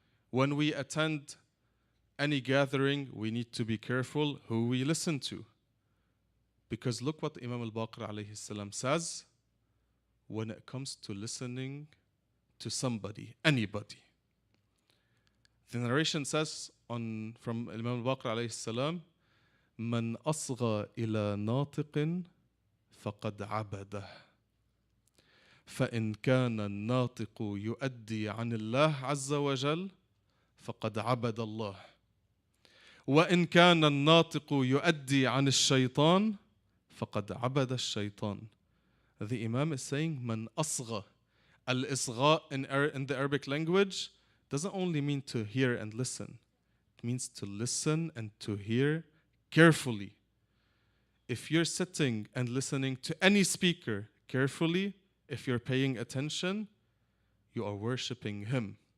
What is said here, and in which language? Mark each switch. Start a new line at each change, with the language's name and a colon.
English: When we attend any gathering, we need to be careful who we listen to. Because look what Imam al-Baqir alayhi salam says when it comes to listening to somebody, anybody. The narration says from Imam al-Baqir alayhi salam,
Arabic: من أصغى إلى ناطق فقد عبده فإن كان الناطق يؤدي عن الله عز وجل فقد عبد الله وإن كان الناطق يؤدي عن الشيطان فقد عبد الشيطان.
English: The Imam is saying من أصغى. Al-Isgha in the Arabic language doesn't only mean to hear and listen. It means to listen and to hear carefully. If you're sitting and listening to any speaker carefully, if you're paying attention, you are worshipping him.